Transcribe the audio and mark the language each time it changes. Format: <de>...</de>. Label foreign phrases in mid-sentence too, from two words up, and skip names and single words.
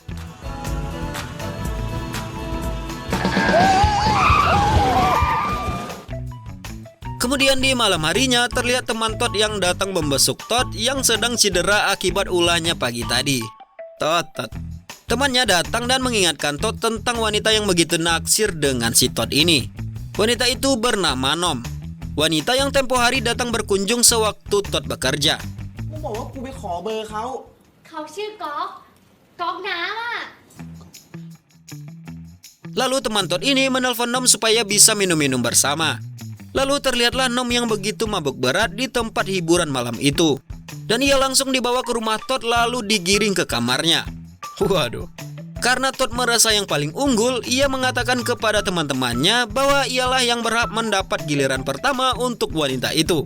<id>Kemudian di malam harinya terlihat teman Tot yang datang membesuk Tot yang sedang cedera akibat ulahnya pagi tadi. Tot. Temannya datang dan mengingatkan Tot tentang wanita yang begitu naksir dengan si Tot ini. Wanita itu bernama Nom. Wanita yang tempo hari datang berkunjung sewaktu Tot bekerja.</id> <th>กูบอกว่ากูไปขอเบอร์เขา เขาชื่อก๊อกน้ำอ่ะ</th> <id>Lalu teman Tot ini menelpon Nom supaya bisa minum-minum bersama. Lalu terlihatlah Nom yang begitu mabuk berat di tempat hiburan malam itu. Dan ia langsung dibawa ke rumah Tot lalu digiring ke kamarnya. Waduh. Karena Tot merasa yang paling unggul, ia mengatakan kepada teman-temannya bahwa ialah yang berhak mendapat giliran pertama untuk wanita itu.</id>